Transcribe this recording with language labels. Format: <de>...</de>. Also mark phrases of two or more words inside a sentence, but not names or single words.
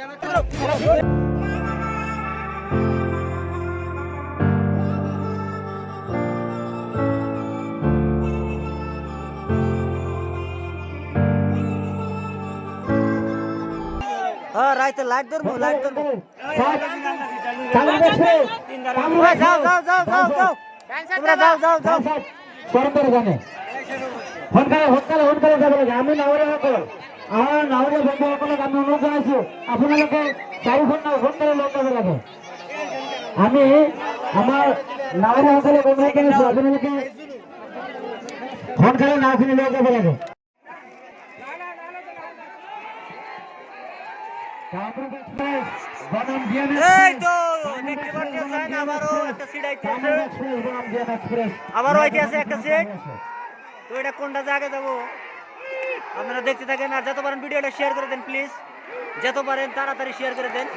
<bn>হ্যাঁ রাইতে লাইট ধরবো, লাইট ধরবো। কামরুল এক্সপ্রেস যাও যাও যাও যাও যাও, তোমরা যাও যাও যাও।</bn> <as>সরকার জানে সোনকালে যাব লাগে। আমি নাওরে সকল আমার নাওরে বন্ধু সকলক আমি অনুরোধ জানাইছো আপোনালোকে 4 ঘণ্টা সোনকালে লগ যাব লাগে। আমি আমার নাওরে সকলক অনুরোধ জানাইছো আপোনালোকে সোনকালে নাওখিনি লগ যাব লাগে। কামরূপ এক্সপ্রেস বনাম ডিএম</as> <bn>এই তো দেখতে পাচ্ছেন আবারও একটা সিট আইতেছে, এক্সপ্রেস বনাম ডিএম এক্সপ্রেস আবারও আইতেছে একটা সিট। তো এটা কোনটা জায়গায় যাবো আপনারা দেখতে থাকেন, আর যত পারেন ভিডিওটা শেয়ার করে দেন প্লিজ, যত পারেন তাড়াতাড়ি শেয়ার করে দেন।</bn>